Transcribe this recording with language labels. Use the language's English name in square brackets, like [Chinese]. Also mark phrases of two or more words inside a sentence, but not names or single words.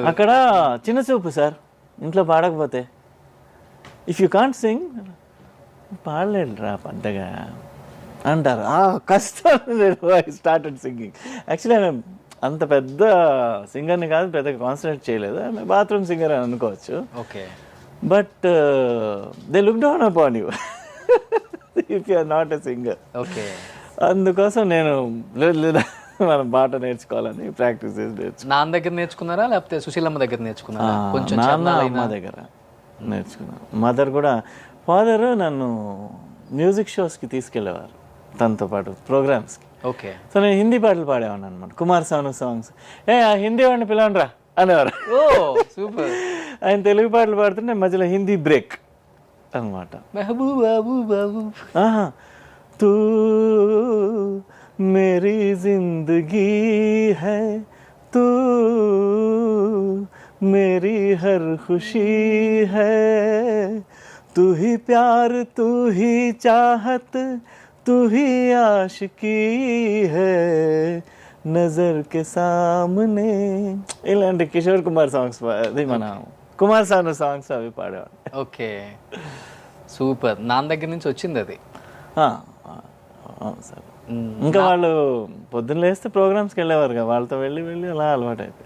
[Telugu] అక్కడ చిన్న చూపు సార్, ఇంట్లో పాడకపోతే. [English] If you can't sing [Telugu] పాడలేడు రా పెద్దగా అంటారు. [English] కష్టం. I started singing. [Telugu] యాక్చువల్లీ ఆమె అంత పెద్ద సింగర్ని కాదు, పెద్దగా కాన్సన్ట్రేట్ చేయలేదు. ఆమె [English] bathroom singer [Telugu] అని అనుకోవచ్చు. ఓకే. [English] But they look down upon you if you are not a singer. [Telugu] ఓకే. అందుకోసం నేను లేదా మనం పాట నేర్చుకోవాలని ప్రాక్టీస్ చేసి నేర్చుకున్నాను. నాన్న దగ్గర నేర్చుకున్నారా లేకపోతే సుశీలమ్మ దగ్గర నేర్చుకున్నారా? కొంచెం నాన్న అమ్మ దగ్గర నేర్చుకున్నాను. మదర్ కూడా, ఫాదర్ నన్ను మ్యూజిక్ షోస్కి తీసుకెళ్ళేవారు తనతో పాటు ప్రోగ్రామ్స్కి. ఓకే. సో నేను హిందీ పాటలు పాడేవాడిని అనమాట. కుమార్ సాను సాంగ్స్. ఆ హిందీ వాడిని పిలవండి రా అనేవారు. ఓ సూపర్. ఆయన తెలుగు పాటలు పాడుతుంటే మధ్యలో హిందీ బ్రేక్ అనమాట. మెహబూబ్ బాబు బాబు. [Hindi] तू मेरी जिंदगी है, तू मेरी हर खुशी है, तू ही प्यार, तू ही चाहत, तू ही आशिकी है, नजर के सामने. [Telugu] ఇలాంటి కిషోర్ కుమార్ సాంగ్స్, అది మన కుమార్ సాను సాంగ్స్ అవి పాడేవాడు. [English] Okay super. [Telugu] నాన్న దగ్గర నుంచి వచ్చింది అది. అవును సార్. ఇంకా వాళ్ళు పొద్దున్న లేస్తే ప్రోగ్రామ్స్కి వెళ్ళేవారు కదా, వాళ్ళతో వెళ్ళి అలా అలవాటు అయిపోయింది.